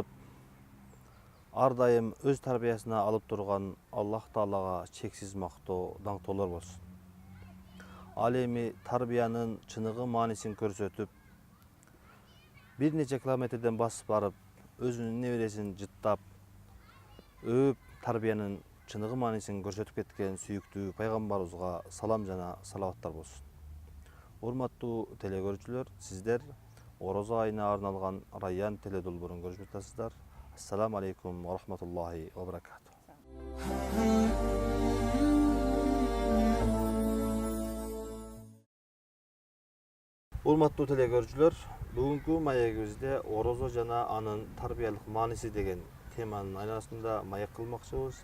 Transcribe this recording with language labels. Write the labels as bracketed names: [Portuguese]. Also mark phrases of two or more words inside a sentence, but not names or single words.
[Kazakh] ардайым өз тарбиясына алып тұрған Аллах Таалаға чексіз мақтау, даңқтаулар болсын. [Kyrgyz] Ал эми тарбиянын чыныгы маанисин көрсөтүп, бир нече километрден басып барып, өзүнүн небересин жыттап, өөп тарбиянын чыныгы маанисин көрсөтүп кеткен сүйүктүү пайгамбарыбызга салам жана салаваттар болсун. Урматтуу телекөрүүчүлөр, сиздер Орозо айына арналган Райян теледолбоорун көрүп жатасыздар. [Arabic] السلام عليكم ورحمة الله وبركاته. [Kyrgyz] Урматтуу телекөрүүчүлөр, бүгүнкү маегибизде орозо жана анын тарбиялык мааниси деген теманын айланасында маек кылмакчыбыз.